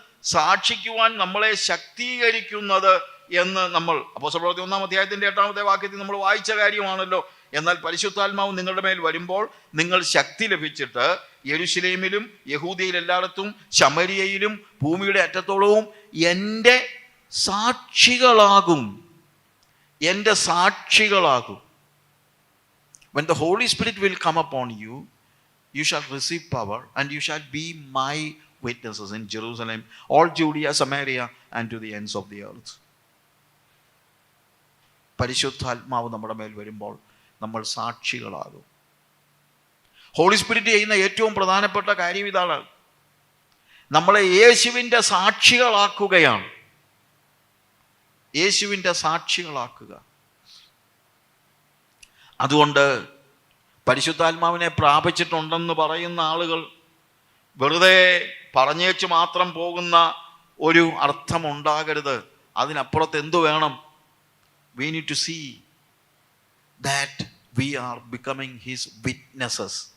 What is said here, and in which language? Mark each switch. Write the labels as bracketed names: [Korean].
[Malayalam] സാക്ഷിക്കുവാൻ നമ്മളെ ശക്തീകരിക്കുന്നത് എന്ന് നമ്മൾ അപ്പോസ്തലപ്രവൃത്തി 1-ാം വാക്യത്തിൽ നമ്മൾ വായിച്ച കാര്യമാണല്ലോ. എന്നാൽ പരിശുദ്ധാത്മാവ് നിങ്ങളുടെ മേൽ വരുമ്പോൾ നിങ്ങൾ ശക്തി ലഭിച്ചിട്ട് യെരൂശലേമിലും യഹൂദയിൽ എല്ലായിടത്തും ശമരിയയിലും ഭൂമിയുടെ അറ്റത്തോളവും എൻ്റെ സാക്ഷികളാകും. എൻ്റെ സാക്ഷികളാകും. [English] When the Holy Spirit will come upon you, you shall receive power and you shall be my witnesses in Jerusalem, all Judea, Samaria and to the ends of the earth. [Malayalam] പരിശുദ്ധാത്മാവ് നമ്മുടെ മേൽ വരുമ്പോൾ നമ്മൾ സാക്ഷികളാകും. ഹോളി സ്പിരിറ്റ് ചെയ്യുന്ന ഏറ്റവും പ്രധാനപ്പെട്ട കാര്യം ഇതാണ്, നമ്മളെ യേശുവിൻ്റെ സാക്ഷികളാക്കുകയാണ്. യേശുവിൻ്റെ സാക്ഷികളാക്കുക. അതുകൊണ്ട് പരിശുദ്ധാത്മാവിനെ പ്രാപിച്ചിട്ടുണ്ടെന്ന് പറയുന്ന ആളുകൾ വെറുതെ പറഞ്ഞേച്ച് മാത്രം പോകുന്ന ഒരു അർത്ഥമുണ്ടാകരുത്. അതിനപ്പുറത്ത് എന്തു വേണം? [English] We need to see that we are becoming his witnesses.